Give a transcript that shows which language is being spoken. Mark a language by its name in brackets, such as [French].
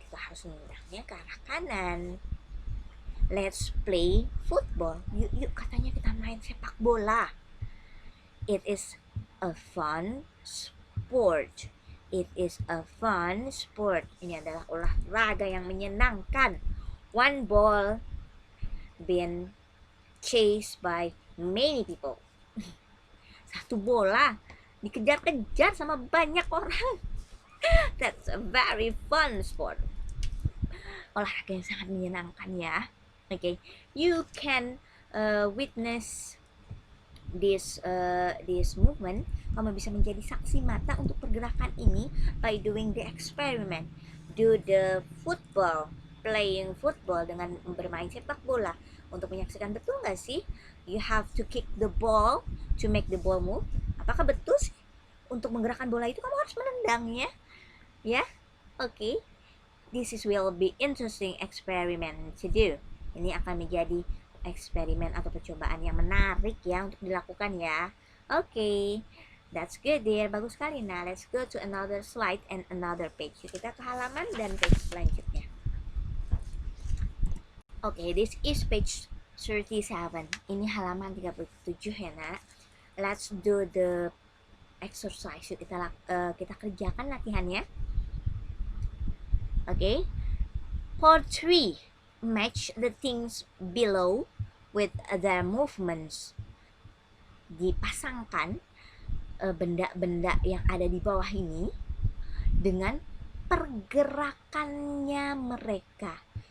[Indonesian] Kita harus menendangnya ke arah kanan. [English] Let's play football. [Indonesian] Yuk katanya kita main sepak bola. [English] It is a fun sport. It is a fun sport. [Indonesian] Ini adalah olahraga yang menyenangkan. [English] One ball being chased by many people. [Indonesian] Satu bola dikejar-kejar sama banyak orang. [English] That's a very fun sport. [Indonesian] Olahraga yang sangat menyenangkan ya. [English] Okay, you can witness this movement. [Indonesian] Kamu bisa menjadi saksi mata untuk pergerakan ini [English] by doing the experiment. Do the football, playing football [Indonesian] dengan bermain sepak bola. Untuk menyaksikan betul nggak sih? [English] You have to kick the ball to make the ball move. [Indonesian] Apakah betul sih? Untuk menggerakkan bola itu kamu harus menendangnya, ya? [English] Okay, this will be interesting experiment to do. [Indonesian] Ini akan menjadi eksperimen atau percobaan yang menarik ya untuk dilakukan ya. [English] Okay, that's good dear, [Indonesian] bagus sekali. [English] Nah, let's go to another slide and another page. [Indonesian] Kita ke halaman dan page selanjutnya. [English] Okay, this is page 37. [Indonesian] Ini halaman 37 ya nak. [English] Let's do the exercise. [Indonesian] Yuk kita kerjakan latihannya. [English] Okay, part 3. Match the things below with their movements. [Indonesian] Dipasangkan benda-benda yang ada di bawah ini dengan pergerakannya mereka.